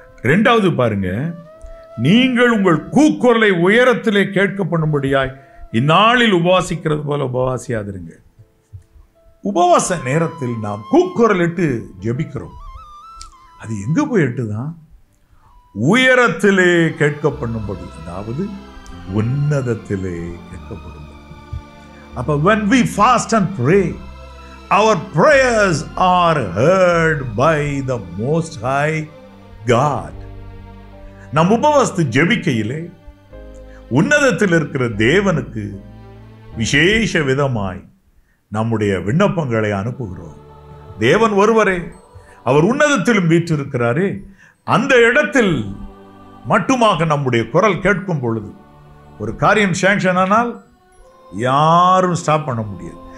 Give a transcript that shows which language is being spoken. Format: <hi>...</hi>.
<ta>ரெண்டாவது பாருங்க, நீங்கள் உங்கள் கூக்குரலை உயரத்திலே கேட்கப்படும்படியாய் இந்நாளில் உபவாசிக்கிறது போல உபவாசியாதிருங்க. உபவாச நேரத்தில் நாம் கூக்குரல் இட்டு ஜெபிக்கிறோம். அது எங்க போய் எட்டுதான்? உயரத்திலே கேட்கப்படும்படி, அதாவது உன்னதத்திலே கேட்கப்படும். அப்ப</ta> <en>when we fast and pray, our prayers are heard by the Most High God.</en> <ta>நம் உபவாசத்து ஜெபிக்கையிலே உன்னதத்தில் இருக்கிற தேவனுக்கு விசேஷ விதமாய் நம்முடைய விண்ணப்பங்களை அனுப்புகிறோம். தேவன் ஒருவரே, அவர் உன்னதத்திலும் வீற்றிருக்கிறாரே. அந்த இடத்தில் மட்டுமாக நம்முடைய குரல் கேட்கும் பொழுது ஒரு காரியம் சாங்ஷன் ஆனால் யாரும் ஸ்டாப் பண்ண முடியாது.</ta>